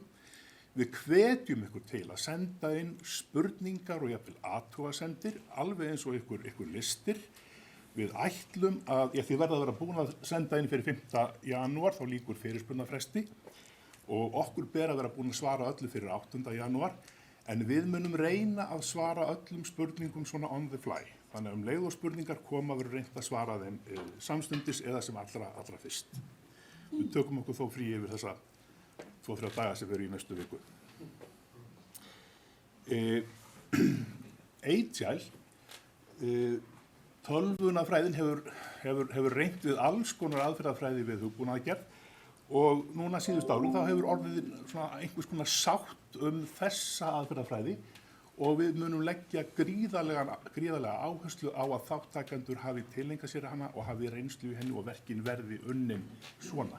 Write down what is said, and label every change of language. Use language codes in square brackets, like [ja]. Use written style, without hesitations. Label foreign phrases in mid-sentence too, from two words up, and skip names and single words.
[is] Við hvetjum ykkur til að senda inn spurningar og jafnvel athugasemdir, alveg eins og ykkur listir. Við ætlum að, þið verða að vera búin að senda inn fyrir 5. janúar, þá lýkur fyrirspurnarfresti og okkur ber að vera búin að svara öllu fyrir 8. janúar, en við munum reyna að svara öllum spurningum svona [en] on the fly. [is] Þannig að leið og spurningar koma verður reynt að svara þeim samstundis eða sem allra fyrst. Við tökum okkur þó frí yfir þessa 2-3 daga sem verður í næstu viku. Agile, tölvunafræðin hefur reynt við alls konar aðferðafræði við hugbúnaðargerð og núna síðust árin þá hefur orðið einhvers konar sátt þessa aðferðafræði og við munum leggja gríðarlega áherslu á að þáttakendur hafi tileinkað sér hana og hafi reynslu í henni og verkin verði unnin svona.